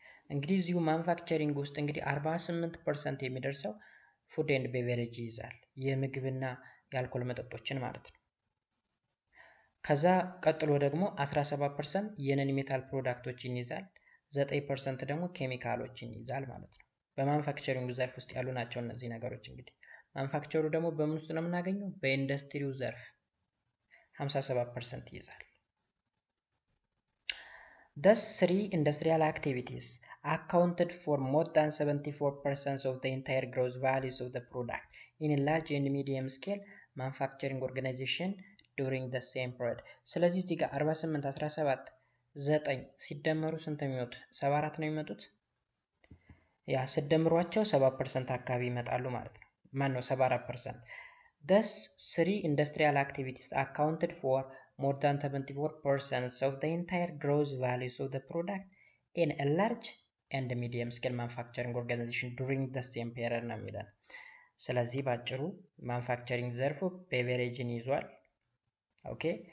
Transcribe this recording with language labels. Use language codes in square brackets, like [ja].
[am] እንግዲህ እዚሁ ማኑፋክቸሪንግ ውስጥ እንግዲህ 48% የሚደርሰው ፉድ ኤንድ ቤቨሬጅ ይይዛል። የምግብና የአልኮል መጠጦችን ማለት ነው። ከዛ ቀጥሎ ደግሞ 17% የነን ሜታል ፕሮዳክቶችን ይይዛል። 9% ደግሞ ኬሚካሎችን ይይዛል ማለት ነው። በማኑፋክቸሪንግ ዘርፍ ውስጥ ያሉ ናቸው እነዚህ ነገሮች። እንግዲህ ማኑፋክቸሩ ደግሞ በምን ውስጥ ነው የምናገኘው? በኢንዱስትሪው ዘርፍ 57% ይይዛል። [en] Thus, 3 industrial activities accounted for more than 74% of the entire gross values of the product in a large and medium scale manufacturing organization during the same period. [am] ስለዚህ እዚህ ጋር 48 17 9 ሲደመሩ ስንት የሚመጡት? 74 ነው የሚመጡት። ያ ሲደምሯቸው 7% አካባቢ ይመጣሉ ማለት ነው። ማን ነው 74%? [en] Thus 3 industrial activities accounted for more than 74% of the entire gross values of the product in a large and medium scale manufacturing organization during the same period [am] ነው የሚለን። ስለዚህ ባጭሩ ማኑፋክቸሪንግ ዘርፉ ቤቨሬጅን ይዟል። ኦኬ